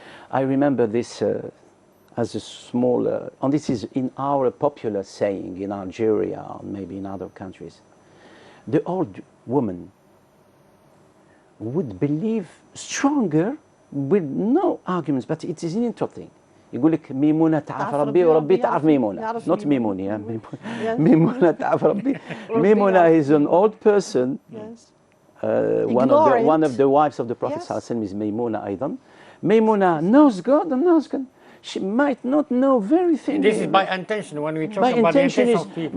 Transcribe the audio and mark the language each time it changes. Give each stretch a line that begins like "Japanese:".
English: I remember this as a small, and this is in our popular saying in Algeria, or maybe in other countries. The old woman would believe stronger with no arguments, but it is interesting.
Arabic: يقول لك ميمونة تعرف ربي وربي تعرف ميمونة.
English: Not
Arabic: ميمونة. ميمونة تعرف ربي.
English: ميمونة is an old person. Yes. One of the wives of the Prophet Yes. is Maymuna
Arabic: أيضا.
English: Maymuna knows God and knows God. She might not know very things. This is by intention when we talk By about the intention intention of people.